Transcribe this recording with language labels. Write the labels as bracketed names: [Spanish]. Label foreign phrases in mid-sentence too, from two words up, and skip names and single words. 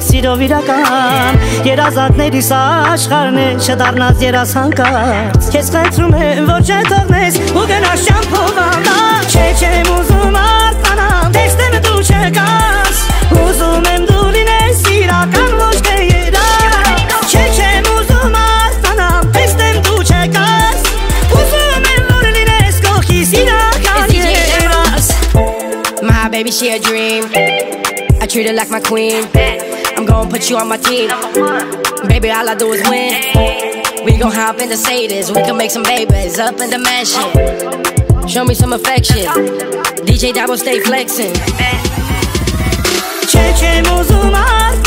[Armenian] սիրով իրական, երազատներիս աշխարհն է չդառնաս երաս հանկարծ, քեզ խնդրում եմ որ չթողնես ու գնաս շամփով անլաց, չեմ ուզում արթնանամ տեսնեմ դու չեկաս, ուզում եմ դու լինես իրական ոչ թե երաս, չեմ ուզում արթնանամ տեսնեմ դու չեկաս, ուզում եմ որ լինես կողքիս իրական երաս. [English] My baby, she a dream. I treat her like my queen. I'm gonna put you on my team. Baby, all I do is win. We gon' hop in the Mercedes. We can make some babies up in the mansion. Show me some affection. DJ Dabo stay flexing. [Armenian] Չեմ ուզում